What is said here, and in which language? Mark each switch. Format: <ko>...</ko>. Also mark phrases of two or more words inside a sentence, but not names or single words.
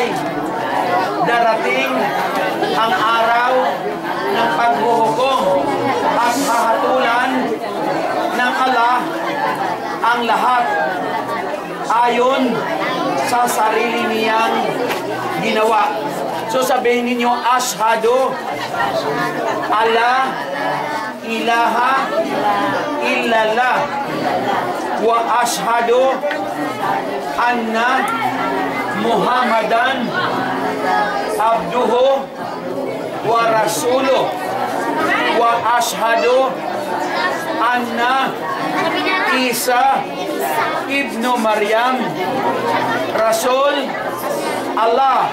<tl>Darating ang araw ng paghuhukom at hahatulan ng Allah ang lahat ayon sa sarili niyang ginawa. So sabihin ninyo,</tl> <ar>أشهد ألا إله إلا الله وأشهد أن محمدا عبده ورسوله وأشهد أن عيسى ابن مريم رسول الله.</ar>